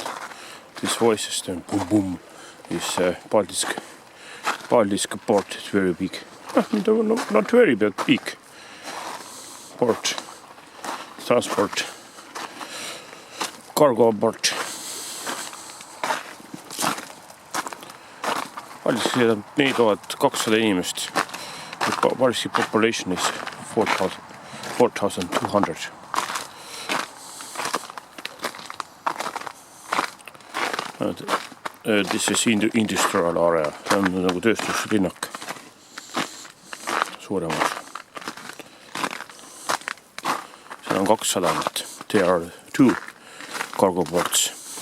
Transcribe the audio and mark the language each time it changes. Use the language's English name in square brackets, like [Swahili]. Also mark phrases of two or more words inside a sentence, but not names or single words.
[English] This voices on boom. This Paldiski port is very big. Not very big port. Transport. Cargo port. [Estonian] Paldiski on 4200 inimest. [English] Paldiski population is 4200. This is industrial area, [Estonian] see on nagu tööstuslinnak suuremas. Seal on 2 sadamat, [English] there are 2 cargo ports.